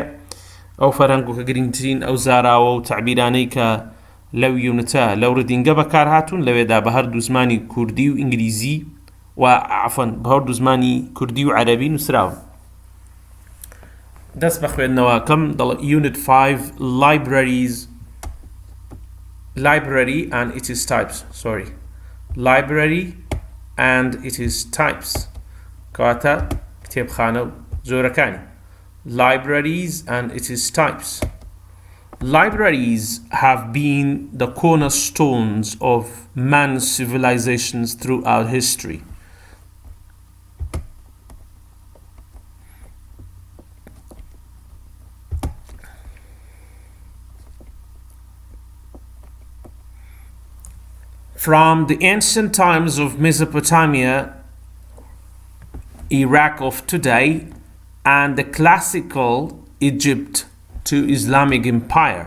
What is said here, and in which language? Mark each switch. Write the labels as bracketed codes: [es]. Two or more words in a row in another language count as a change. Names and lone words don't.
[ckb] ئەو فەرهەنگۆکە گرنگترین ئەو زاراوە و تعبیرانەی کە لەو یونتە لەو ڕیدینگە بەکار هاتوون لەوێدا بە هەردوو زمانی کوردی و ئینگلیزی و عەفوەن بە هەردوو زمانی کوردی و عەرەبی نووسراون. دەست بە خوێندنەوەکەم دەڵێ [en] Unit 5 Library and its types. Library and its types. [ckb] کەواتە کتێبخانە و جۆرەکانی. [en] Libraries and its types. Libraries have been the cornerstones of man's civilizations throughout history. From the ancient times of Mesopotamia, Iraq of today, and the classical Egypt to Islamic Empire.